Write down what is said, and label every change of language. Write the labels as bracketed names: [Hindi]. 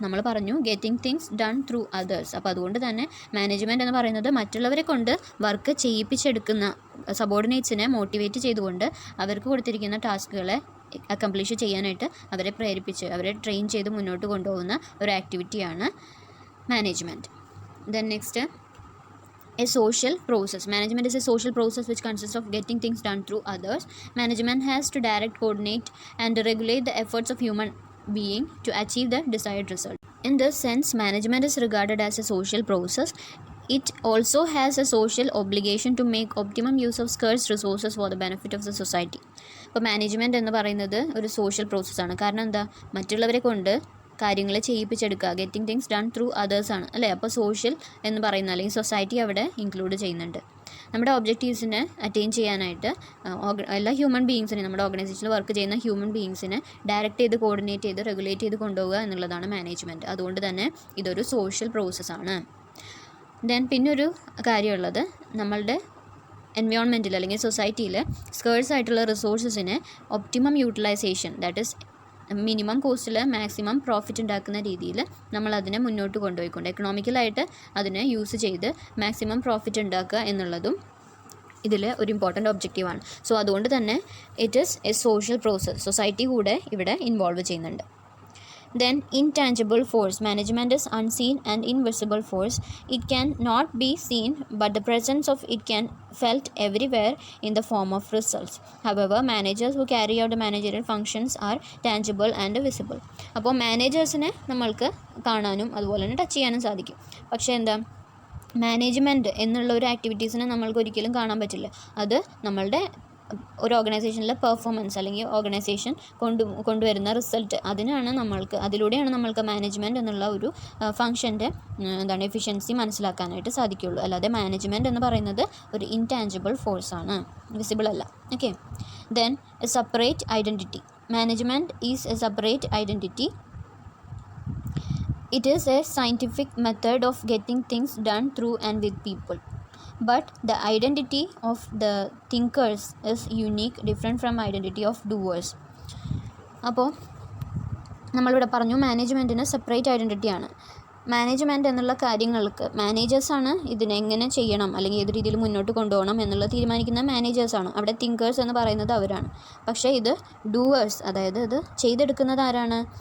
[Malayalam] നമ്മൾ പറഞ്ഞു [English] Getting things done through others. [Malayalam] അപ്പോൾ അതുകൊണ്ട് തന്നെ മാനേജ്മെൻറ്റ് എന്ന് പറയുന്നത് മറ്റുള്ളവരെ കൊണ്ട് വർക്ക് ചെയ്യിപ്പിച്ചെടുക്കുന്ന, സബോർഡിനേറ്റ്സിനെ മോട്ടിവേറ്റ് ചെയ്തുകൊണ്ട് അവർക്ക് കൊടുത്തിരിക്കുന്ന ടാസ്കുകളെ അക്കംപ്ലിഷ് ചെയ്യാനായിട്ട് അവരെ പ്രേരിപ്പിച്ച് അവരെ ട്രെയിൻ ചെയ്ത് മുന്നോട്ട് കൊണ്ടുപോകുന്ന ഒരു ആക്ടിവിറ്റിയാണ് management. [English] Then next, a social process. Management is a social process which consists of getting things done through others. Management has to direct, coordinate and regulate the efforts of human being to achieve the desired result. In this sense, management is regarded as a social process. It also has a social obligation to make optimum use of scarce resources for the benefit of the society. [Malayalam] അപ്പോൾ management എന്ന് പറയുന്നത് ഒരു social പ്രോസസ്സാണ്. കാരണം എന്താ? മറ്റുള്ളവരെ കൊണ്ട് കാര്യങ്ങൾ ചെയ്യിപ്പിച്ചെടുക്കുക, [English] getting things done through [Malayalam] അതേഴ്സാണ് അല്ലേ. അപ്പോൾ സോഷ്യൽ എന്ന് പറയുന്ന അല്ലെങ്കിൽ സൊസൈറ്റി അവിടെ ഇൻക്ലൂഡ് ചെയ്യുന്നുണ്ട്. നമ്മുടെ ഒബ്ജക്റ്റീവ്സിനെ അറ്റൈൻ ചെയ്യാനായിട്ട് എല്ലാ ഹ്യൂമൻ ബീയിങ്സിനെ, നമ്മുടെ ഓർഗനൈസേഷനിൽ വർക്ക് ചെയ്യുന്ന ഹ്യൂമൻ ബീയിങ്സിനെ ഡയറക്റ്റ് ചെയ്ത്, കോർഡിനേറ്റ് ചെയ്ത്, റെഗുലേറ്റ് ചെയ്ത് കൊണ്ടുപോകുക എന്നുള്ളതാണ് മാനേജ്മെൻറ്റ്. അതുകൊണ്ട് തന്നെ ഇതൊരു സോഷ്യൽ പ്രോസസ്സാണ്. പിന്നൊരു കാര്യമുള്ളത്, നമ്മളുടെ എൻവയോൺമെൻറ്റിൽ അല്ലെങ്കിൽ സൊസൈറ്റിയിൽ സ്കേഴ്സ് ആയിട്ടുള്ള റിസോഴ്സസിനെ optimum utilisation, [English] that is [Malayalam] minimum കോസ്റ്റിൽ maximum profit ഉണ്ടാക്കുന്ന രീതിയിൽ നമ്മളതിനെ മുന്നോട്ട് കൊണ്ടുപോയിക്കൊണ്ട് എക്കണോമിക്കലായിട്ട് അതിനെ യൂസ് ചെയ്ത് മാക്സിമം പ്രോഫിറ്റ് ഉണ്ടാക്കുക എന്നുള്ളതും ഇതിൽ ഒരു ഇമ്പോർട്ടൻ്റ് ഒബ്ജക്റ്റീവാണ്. സോ അതുകൊണ്ട് തന്നെ [English] It is a social process. [Malayalam] Society കൂടെ ഇവിടെ ഇൻവോൾവ് ചെയ്യുന്നുണ്ട്. [English] Then intangible force. Management is unseen and invisible force. It can not be seen, but the presence of it can felt everywhere in the form of results. However, managers who carry out the managerial functions are tangible and visible. [Malayalam] അപ്പോൾ മാനേജേഴ്സിനെ നമ്മൾക്ക് കാണാനും അതുപോലെ തന്നെ touch ചെയ്യാനും സാധിക്കും. പക്ഷേ എന്താ, management എന്നുള്ള ഒരു ആക്ടിവിറ്റീസിനെ നമ്മൾക്ക് ഒരിക്കലും കാണാൻ പറ്റില്ല. അത് നമ്മളുടെ ഒരു ഓർഗനൈസേഷനിലെ പെർഫോമൻസ് അല്ലെങ്കിൽ ഓർഗനൈസേഷൻ കൊണ്ടുവരുന്ന റിസൾട്ട് അതിലൂടെയാണ് നമ്മൾക്ക് മാനേജ്മെൻറ്റ് എന്നുള്ള ഒരു ഫംഗ്ഷൻ്റെ എഫിഷ്യൻസി മനസ്സിലാക്കാനായിട്ട് സാധിക്കുകയുള്ളൂ. അല്ലാതെ മാനേജ്മെൻറ്റ് എന്ന് പറയുന്നത് ഒരു ഇൻടാഞ്ചിബിൾ ഫോഴ്സാണ്, വിസിബിൾ അല്ല. [English] Okay, then a separate identity. Management is a separate identity. It is a scientific method of getting things done through and with people. But the identity of the thinkers is unique, different from identity of doers. [Malayalam] അപ്പോൾ നമ്മളിവിടെ പറഞ്ഞു മാനേജ്മെൻറ്റിന് separate ഐഡൻറ്റിറ്റിയാണ്. Management എന്നുള്ള കാര്യങ്ങൾക്ക് മാനേജേഴ്സാണ് ഇതിനെങ്ങനെ ചെയ്യണം അല്ലെങ്കിൽ ഏത് രീതിയിൽ മുന്നോട്ട് കൊണ്ടുപോകണം എന്നുള്ളത് തീരുമാനിക്കുന്ന മാനേജേഴ്സാണ്. അവിടെ തിങ്കേഴ്സ് എന്ന് പറയുന്നത് അവരാണ്. പക്ഷേ ഇത് ഡൂവേഴ്സ്, അതായത് ഇത് ചെയ്തെടുക്കുന്നത് ആരാണ്?